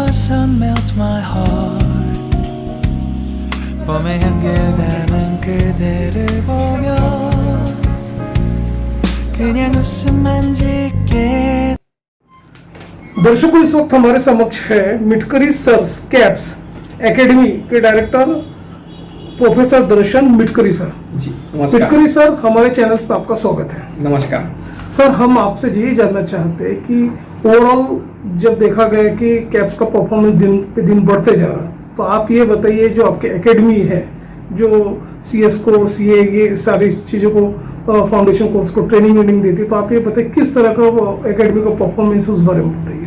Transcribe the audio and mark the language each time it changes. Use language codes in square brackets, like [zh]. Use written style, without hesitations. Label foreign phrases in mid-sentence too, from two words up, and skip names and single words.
[en] sun melts my heart. [ko] 봄에 향기를 그대를 보며 그냥 웃음만 짓게. [hi] दर्शकों, इस वक्त हमारे समक्ष है मिटकरी सर्स कैप्स एकेडमी के डायरेक्टर प्रोफेसर दर्शन मिटकरी सर। जी नमस्कार। मिटकरी सर, हमारे चैनल्स पे आपका स्वागत है। नमस्कार सर, हम आपसे ये जानना चाहते हैं कि ओवरऑल जब देखा गया कि कैप्स का परफॉर्मेंस दिन पे दिन बढ़ते जा रहा है, तो आप ये बताइए जो आपकी एकेडमी है, जो CS को CA ये सारी चीज़ों को [en] foundation course [hi] को ट्रेनिंग देती है, तो आप ये बताइए किस तरह का एकेडमी का परफॉर्मेंस उस बारे में बताइए।